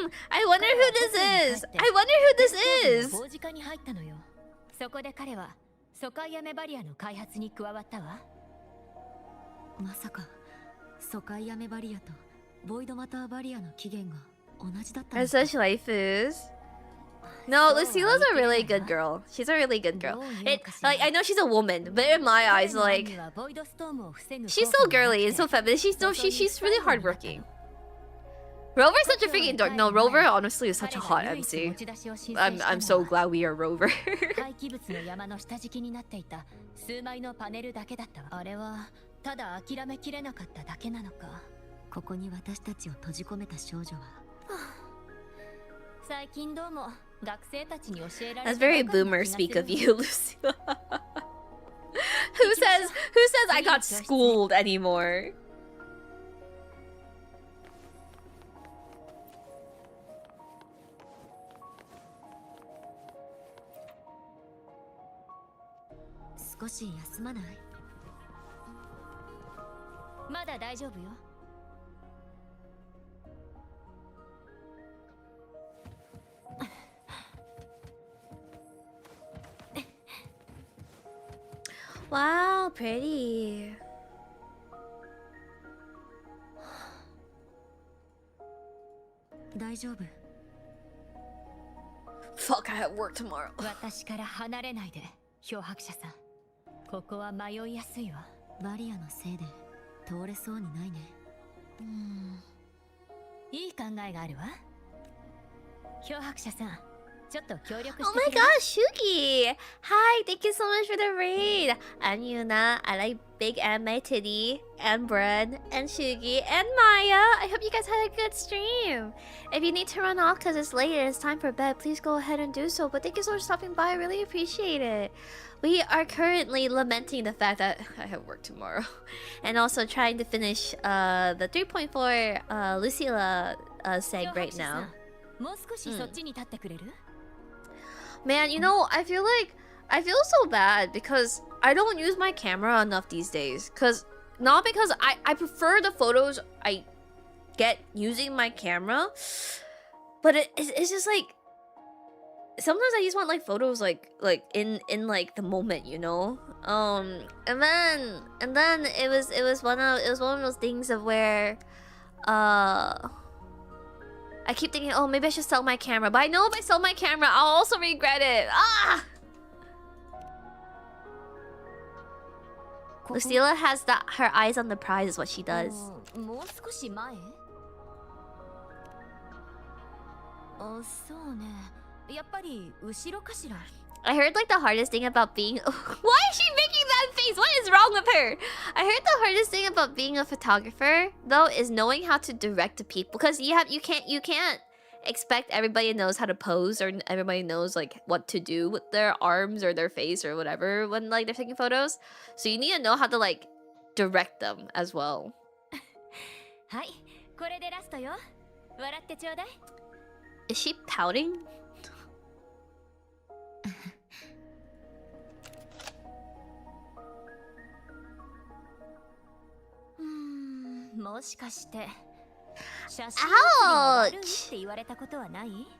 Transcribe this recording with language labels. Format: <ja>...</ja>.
<en>I wonder who this is. I wonder who this is.</en> <ja>法事課に入ったのよ。そこで彼は疎開雨バリアの開発に加わったわ。まさか疎開雨バリアとボイドマターバリアの起源が同じだったの</ja> <en>Are</en> <ja>か。</ja> <en>such waifus. No, Lucila's a really good girl. She's a really good girl. Like I know she's a woman, but in my eyes, like she's so girly and so feminine. She's really hardworking. Rover's such a freaking dork. No, Rover honestly is such a hot MC. I'm so glad we are Rover.</en> <ja>廃棄物の山の下敷きになっていた数枚のパネルだけだったわ。あれはただ諦めきれなかっただけなのか。ここに私たちを閉じ込めた少女は最近どうも学生たちに教えられ</ja> <en>That's very boomer speak of you, Lucila. Who says I got schooled anymore?</en> <ja>「少し休まない？まだ大丈夫よ。</ja> <en>Wow, pretty. Fuck, I have work tomorrow.</en> <ja>私から離れないで、漂白者さん。ここは迷いやすいわ。バリアのせいで通れそうにないね。いい考えがあるわ。漂白者さん、ちょっと協力</ja> <en>Oh</en> <ja>して</ja> <en>my</en> <ja>くれる</ja> <en>gosh, Shuki! Hi, thank you so much for the raid. I'm Yuna. I like big anime titty and bread and Shugi and Maya. I hope you guys had a good stream. If you need to run off because it's late and it's time for bed, please go ahead and do so. But thank you so much for stopping by. I really appreciate it. We are currently lamenting the fact that I have work tomorrow, and also trying to finish the 3.4 Lucilla seg right now.</en> <ja>もう少しそっちに立ってくれる</ja> <en>Man, you know, I feel so bad because I don't use my camera enough these days. Not because I prefer the photos I get using my camera, but it's just like sometimes I just want like photos like in like the moment, you know. And then it was one of those things of where I keep thinking, oh, maybe I should sell my camera. But I know if I sell my camera, I'll also regret it. Ah! Lucilla has her eyes on the prize is what she does.</en> <ja>もう少し前あ、そうねやっぱり後ろかしら</ja> <en>I heard like the hardest thing about being... Why is she making that face? What is wrong with her? I heard the hardest thing about being a photographer though is knowing how to direct the people, because you can't expect everybody knows how to pose or everybody knows like what to do with their arms or their face or whatever when like they're taking photos. So you need to know how to like direct them as well.</en> <ja>はいこれでラストよ笑ってちょうだい</ja> <en>Is she pouting?</en> <ja>もしかして写真写りが悪いって言われたことはない</ja>